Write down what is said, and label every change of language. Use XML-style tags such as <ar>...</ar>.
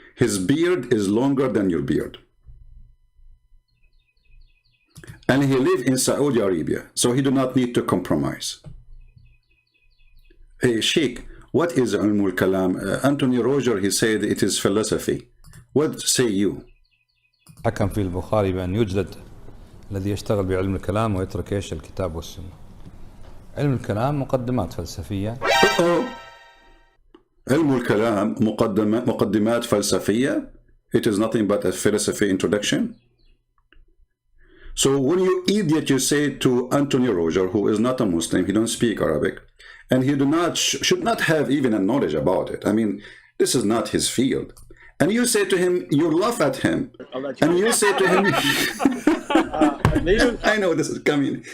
<en>His beard is longer than your beard. And he lives in Saudi Arabia, so he do not need to compromise. Hey, Sheikh, what is ilm al-kalam? Anthony Roger, he said it is philosophy. What say you?</en> <ar>حكم في البخاري بأن يجلد الذي يشتغل بعلم الكلام ويترك ايش الكتاب والسنة. علم الكلام مقدمات فلسفية. علم الكلام مقدمات فلسفية.</ar> <en>It is nothing but a philosophy introduction. So when you idiot, you say to Anthony Roger, who is not a Muslim, he don't speak Arabic, and he should not have even a knowledge about it. I mean, this is not his field. And you say to him, you laugh at him, and you say to him, I know this is coming.</en>